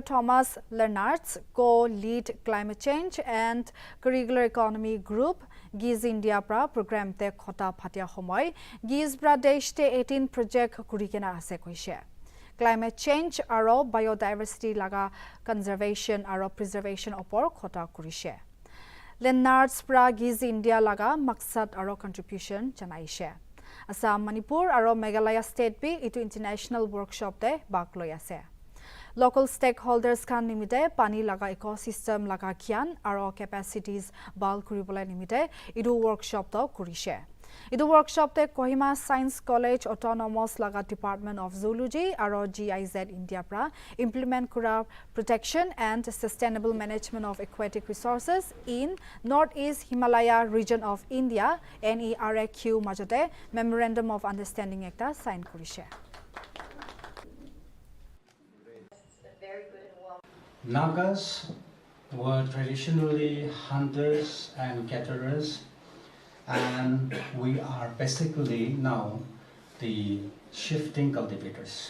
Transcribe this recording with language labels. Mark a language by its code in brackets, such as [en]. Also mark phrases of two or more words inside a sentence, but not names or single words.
[nag] Thomas Lennartz [en] co-lead climate change and curricular economy group [nag] Giz India pra program te khota phatia homoy Giz Pradesh te 18 project kurikena ase koise [en] Climate change [nag] aro biodiversity laga conservation aro preservation opor khota kurishe Lennartz pra Giz India laga maksad aro contribution chanaishe Assam, Manipur aro Meghalaya state bi itu [en] international workshop [nag] te bak loi ase. [en] Local stakeholders [nag] kan nimite pani laga ecosystem laga kyan aro capacities bal kuribole nimite idu workshop to kurishe. Idu workshop te Kohima Science College Autonomous laga Department of Zoology aro GIZ India pra implement kura protection and sustainable management of aquatic resources in Northeast Himalaya region of India NERAQ majote [en] memorandum of understanding [nag] ekta sign kurishe. [en] Nagas were traditionally hunters and gatherers, and we are basically now the shifting cultivators.